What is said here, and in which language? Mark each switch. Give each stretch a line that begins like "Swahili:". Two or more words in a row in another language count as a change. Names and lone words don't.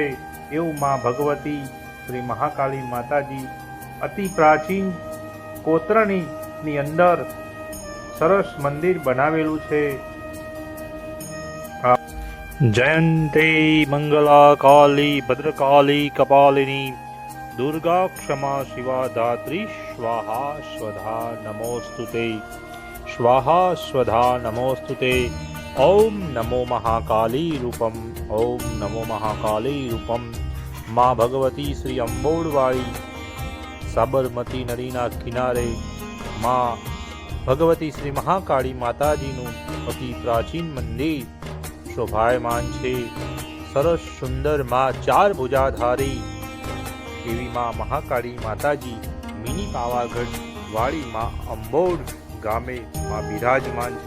Gujarati: એવું માં ભગવતી શ્રી મહાકાળી માતાજી અતિ પ્રાચીન કોતરણીની અંદર સરસ મંદિર બનાવેલું છે।
Sanskrit: જયંતે મંગલા કાલી ભદ્રકાલી કપાલિની दुर्गा क्षमा शिवा धात्री स्वाहा स्वधा नमोस्तुते स्वाहा स्वधा नमोस्तुते। ओम नमो महाकाली रूपम, ओम नमो महाकाली रूपम।
Gujarati: માં ભગવતી શ્રી અંબોડવાડી સાબરમતી નદીના કિનારે માં ભગવતી શ્રી महाकाળી માતાજીનું અતિ પ્રાચીન મંદિર શોભાયમાન છે। સરસ સુંદર માં 4 ભુજાધારી એવી માં મહાકાળી માતાજી મિની પાવાગઢ વાળી માં અંબોડ ગામે માં બિરાજમાન છે।